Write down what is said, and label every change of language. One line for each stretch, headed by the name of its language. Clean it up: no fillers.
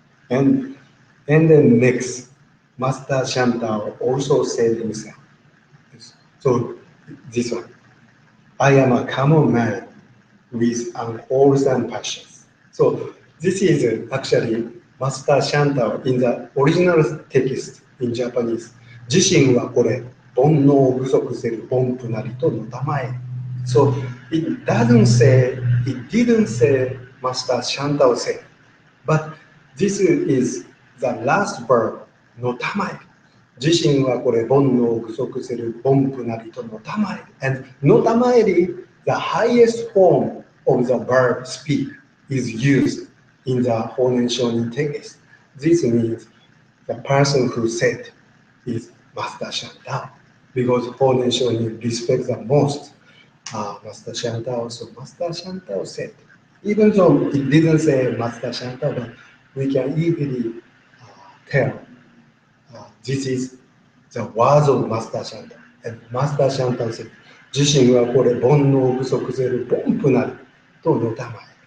English: And then next, Master Shantao also said himself. So this one, I am a common man with unwholesome passions. So this is actually Master Shanta in the original text in Japanese.
Japanese: 自身はこれ、煩悩を具足せる凡夫なりとのたまえ。
English: So it didn't say Master Shanta said, but this is the last verb, のたまえ。
Japanese: 自身はこれ、煩悩を具足せる凡夫なりとのたまえ。
English: And のたまえり the highest form of the verb speak is used in the Honen Shonin text. This means the person who said is Master Shantao, because Honen Shonin respects the most Master Shantao. So Master Shantao said, even though it didn't say Master Shantao, but we can easily tell this is the words of Master Shantao. And Master Shantao said,
Japanese: 自身はこれ煩悩を具足せる凡夫なりとのたまえ。